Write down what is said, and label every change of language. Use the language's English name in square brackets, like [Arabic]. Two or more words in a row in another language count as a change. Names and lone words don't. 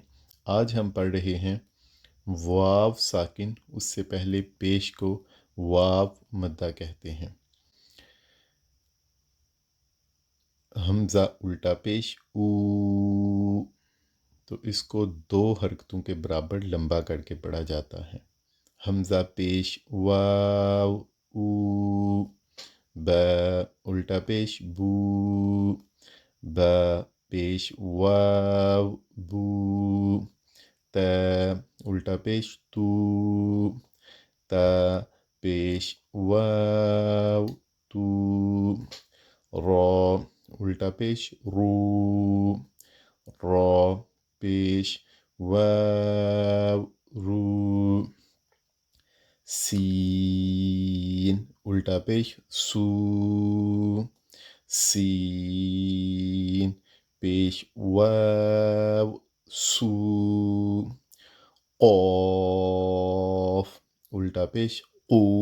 [Urdu] آج ہم پڑھ رہے ہیں واو ساکن اس سے پہلے پیش کو واو مدہ کہتے ہیں۔ حمزہ الٹا پیش او، تو اس کو دو حرکتوں کے برابر لمبا کر کے پڑھا جاتا ہے۔ حمزہ پیش واو او، با الٹا پیش بو، با پیش واو بو، تا الٹا پیش تو، تا پیش واو تو، را الٹا پیش رو، را پیش واو رو، سین الٹا پیش سو، سین پیش واو سو قاف الٹا پیش قو